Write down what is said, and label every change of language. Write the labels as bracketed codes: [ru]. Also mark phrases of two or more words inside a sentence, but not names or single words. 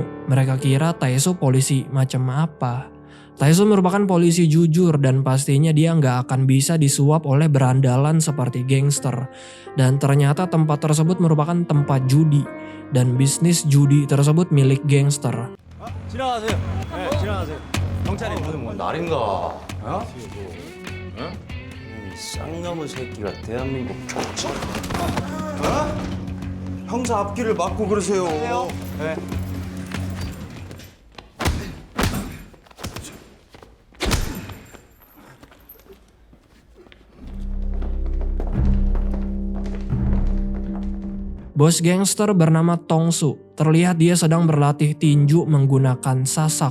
[id] Mereka kira Taesu polisi macam apa. Taesu merupakan polisi jujur dan pastinya dia nggak akan bisa disuap oleh berandalan seperti gangster. Dan ternyata tempat tersebut merupakan tempat judi dan bisnis judi tersebut milik gangster. [ko] 지나가세요. 네, 지나가세요. 경찰이 오늘 뭐 날인가? 어? 응? 이 쌍놈의 새끼가 대한민국 족치? 어? 형사 앞길을 막고 그러세요. 네. [id] Bos gangster bernama Tongsu. Terlihat dia sedang berlatih tinju menggunakan sasak.